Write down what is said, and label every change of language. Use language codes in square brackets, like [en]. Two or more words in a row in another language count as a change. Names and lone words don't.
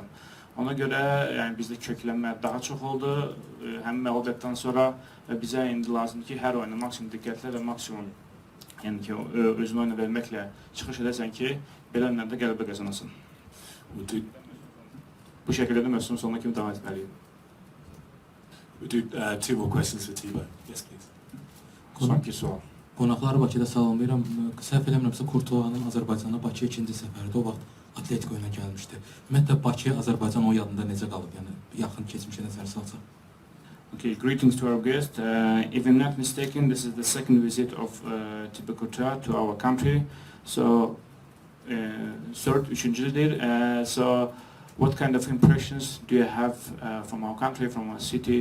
[az] Ona görə yəni, bizdə köklənmə daha çox oldu, həm məğlubiyyətdən sonra və bizə indi lazımdır ki, hər oyuna maksimum diqqətlə və maksimum yəni ki, özünü oyuna verməklə çıxış edəsən ki, belə oyunlarda qələbə qazanasın. Bu şəkildə də mövsümün sonuna kimi davam etməliyim. [en] We do 2 more questions for Tibo. Yes, please. [az] Sonraki sual. Qonaqları Bakıda salamlayıram. Səhv eləmirəmsə Kurtuanın Azərbaycana Bakıya 2-ci səfəridir. O vaxt Atletico ilə gəlmişdi. Ümumiyyətlə Bakı, Azərbaycan o yadında necə qalıb? Yəni yaxın keçmişə nəzər salsaq. [en] Okay, greetings to our guest. If I'm not mistaken, this is the second visit of Tibo Kurtua to our country. [az] So, üçüncüdür. [en] So, what kind of impressions do you have from our country, from our city?